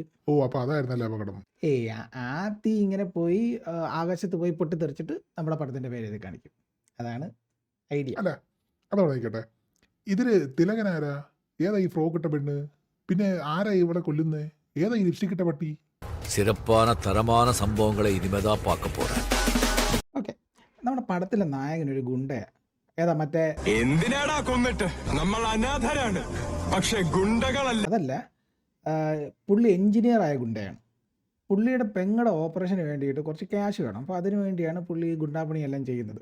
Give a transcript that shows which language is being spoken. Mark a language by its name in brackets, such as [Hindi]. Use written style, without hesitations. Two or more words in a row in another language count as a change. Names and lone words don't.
[Malayalam] ഓ, അപ്പൊ അതായിരുന്നല്ലേ അപകടം? ആ തീ ഇങ്ങനെ പോയി ആകാശത്ത് പോയി പൊട്ടിത്തെറിച്ചിട്ട് നമ്മുടെ പടത്തിൻ്റെ പേര് എഴുതി കാണിക്കും. അതാണ് ഐഡിയ. അല്ല, അതവിടെ നിൽക്കട്ടെ. ഇതില് തിലകനാരാ? ഏതാ ഈ ഫ്രോക്ക് ഇട്ട പെണ്ണ്? പിന്നെ ആരാ ഇവിടെ കൊല്ലുന്നേ? ഏതാ ഈ ലിപ്സ്റ്റിക് ഇട്ട പട്ടി? [Tamil] சிறப்பான தரமான சம்பவங்களை இனிமேதா பார்க்க போறேன். [Malayalam] ഓക്കെ, നമ്മുടെ പടത്തിലെ നായകനൊരു ഗുണ്ടയാണ്. ഏതാ മറ്റേ എന്തിനാടാ കൊന്നിട്ട്? നമ്മൾ അനാഥരാണ്, പക്ഷെ ഗുണ്ടകളല്ല. അതല്ല, പുള്ളി എഞ്ചിനീയറായ ഗുണ്ടയാണ്. പുള്ളിയുടെ പെങ്ങളുടെ ഓപ്പറേഷന് വേണ്ടിയിട്ട് കുറച്ച് ക്യാഷ് വേണം. അപ്പോൾ അതിനു വേണ്ടിയാണ് പുള്ളി ഈ ഗുണ്ടാപ്പണിയെല്ലാം ചെയ്യുന്നത്.